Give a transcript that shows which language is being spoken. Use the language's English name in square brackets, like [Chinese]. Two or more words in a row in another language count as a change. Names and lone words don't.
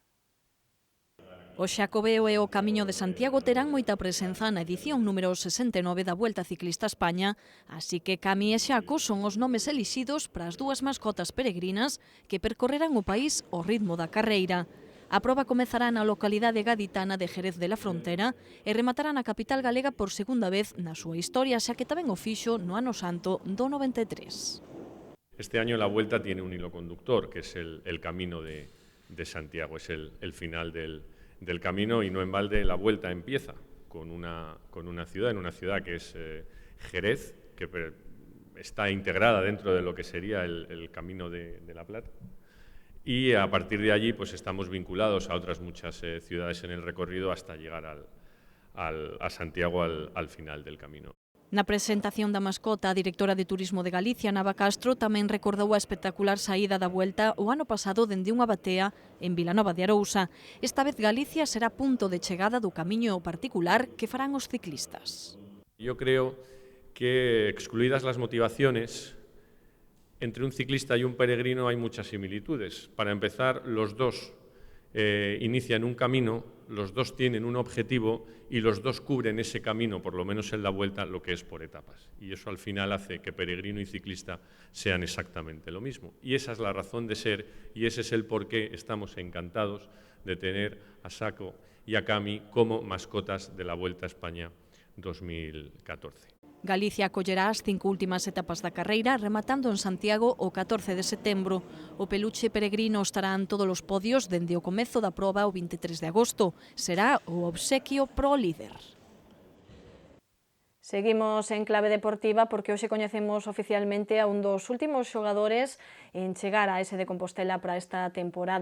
[Galician] O Xacobeo e o Camiño de Santiago terán moita presenza na edición número 69 da Vuelta Ciclista a España, así que Cami e Xaco son os nomes elixidos para as dúas mascotas peregrinas que percorrerán o país ao ritmo da carreira. A proba comezará na localidade gaditana de Jerez de la Frontera e rematará na capital galega por segunda vez na súa historia, xa que tamén o fixo no ano santo do 93. [Spanish] Este año la Vuelta tiene un hilo conductor, que es el camino de Santiago, es el final del camino, y no en balde la Vuelta empieza con una ciudad, en una ciudad que es Jerez, que está integrada dentro de lo que sería el Camino de la Plata, y a partir de allí pues estamos vinculados a otras muchas ciudades en el recorrido hasta llegar a Santiago al final del camino. [Galician] Na presentación da mascota, a directora de Turismo de Galicia, Nava Castro, tamén recordou a espectacular saída da Vuelta o ano pasado dende unha batea en Vilanova de Arousa. Esta vez Galicia será punto de chegada do camiño particular que farán os ciclistas. [Spanish] Yo creo que, excluidas las motivaciones, entre un ciclista y un peregrino hay muchas similitudes. Para empezar, los dos inician un camino, los dos tienen un objetivo y los dos cubren ese camino, por lo menos en la Vuelta, lo que es por etapas. Y eso al final hace que peregrino y ciclista sean exactamente lo mismo. Y esa es la razón de ser y ese es el por qué estamos encantados de tener a Xaco y a Cami como mascotas de la Vuelta a España 2014. [Galician] Galicia acollerá as 5 últimas etapas da carreira, rematando en Santiago o 14 de setembro. O peluche peregrino estará en todos os podios dende o comezo da proba o 23 de agosto. Será o obsequio pro líder. Seguimos en clave deportiva porque hoxe coñecemos oficialmente a un dos últimos xogadores en chegar a ese de Compostela para esta temporada.